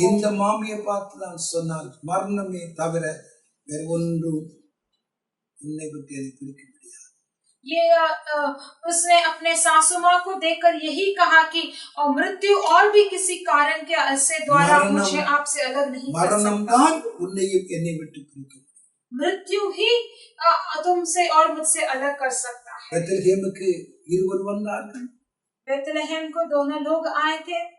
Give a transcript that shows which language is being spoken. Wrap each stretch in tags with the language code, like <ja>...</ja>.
<ta>இந்த மாமியை பார்த்து நான் சொன்னால் மரணமே தவிர வேறு ஒன்றும் உன்னை விட்டு என்னை பிரிக்க முடியாது.</ta> <hi>ये उसने अपने सासू माँ को देखकर यही कहा कि मृत्यु और भी किसी कारण के से द्वारा मुझे आपसे अलग नहीं कर सकता।</hi> <ta>மரணம் தான் உன்னையும் என்னை விட்டு பிரிக்க முடியும்.</ta> <hi>मृत्यु ही तुमसे और मुझसे अलग कर सकता है।</hi> <ta>பெத்லெகேமுக்கு இருவர் வந்தார்கள்.</ta> <hi>बेतलहम को दोनों लोग आए थे।</hi>